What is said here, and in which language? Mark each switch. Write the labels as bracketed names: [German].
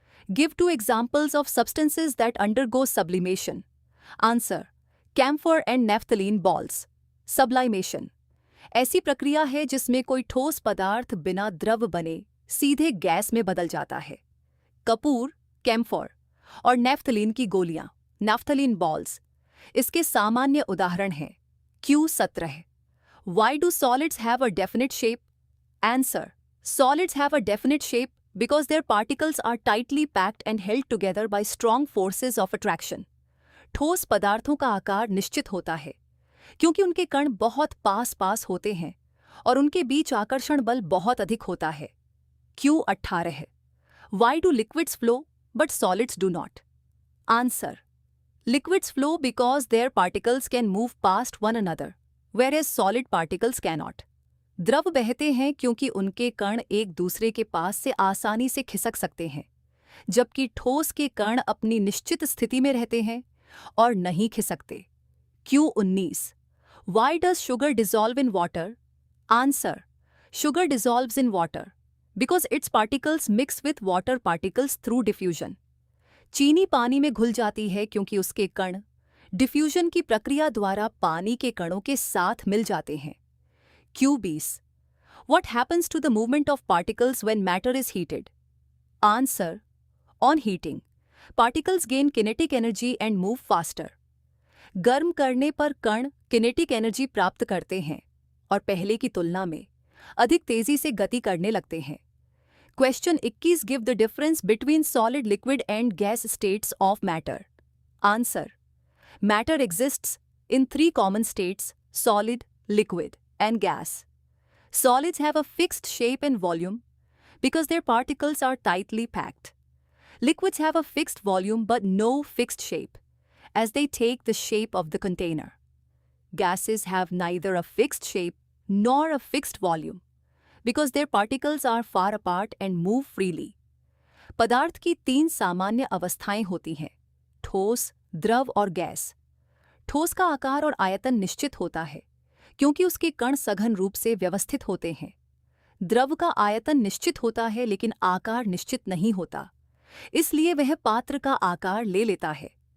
[English] Give 2 examples of substances that undergo sublimation. Answer. Camphor and naphthalene balls. Sublimation. [Hindi] ऐसी प्रक्रिया है जिसमें कोई ठोस पदार्थ बिना द्रव बने सीधे गैस में बदल जाता है. कपूर, कैम्फोर और नैफ्थलीन की गोलियां, नैफ्थलीन बॉल्स, इसके सामान्य उदाहरण हैं. [English] Q17. Why do solids have a definite shape? Answer. Solids have a definite shape because their particles are tightly packed and held together by strong forces of attraction. [Hindi] ठोस पदार्थों का आकार निश्चित होता है क्योंकि उनके कण बहुत पास होते हैं और उनके बीच आकर्षण बल बहुत अधिक होता है. [English] Q18. Why do liquids flow but solids do not? Answer. Liquids flow because their particles can move past one another, whereas solid particles cannot. [Hindi] द्रव बहते हैं क्योंकि उनके कण एक दूसरे के पास से आसानी से खिसक सकते हैं, जबकि ठोस के कण अपनी निश्चित स्थिति में रहते हैं और नहीं खिसकते. [English] Q19. Why does sugar dissolve in water? Answer. Sugar dissolves in water because its particles mix with water particles through diffusion. [Hindi] चीनी पानी में घुल जाती है क्योंकि उसके कण डिफ्यूजन की प्रक्रिया द्वारा पानी के कणों के साथ मिल जाते हैं. [English] Q20. What happens to the movement of particles when matter is heated? Answer. On heating, particles gain kinetic energy and move faster. [Hindi] गर्म करने पर कण किनेटिक एनर्जी प्राप्त करते हैं और पहले की तुलना में अधिक तेजी से गति करने लगते हैं. [English] Question 21. Give the difference between solid, liquid and gas states of matter. Answer. Matter exists in 3 common states: solid, liquid and gas. Solids have a fixed shape and volume because their particles are tightly packed. Liquids have a fixed volume but no fixed shape as they take the shape of the container. Gases have neither a fixed shape nor a fixed volume because their particles are far apart and move freely. [Hindi] पदार्थ की 3 सामान्य अवस्थाएं होती हैं: ठोस, द्रव और gas. ठोस का आकार और आयतन निश्चित होता है क्योंकि उसके कण सघन रूप से व्यवस्थित होते हैं. द्रव का आयतन निश्चित होता है लेकिन आकार निश्चित नहीं होता, इसलिए वह पात्र का आकार ले लेता है.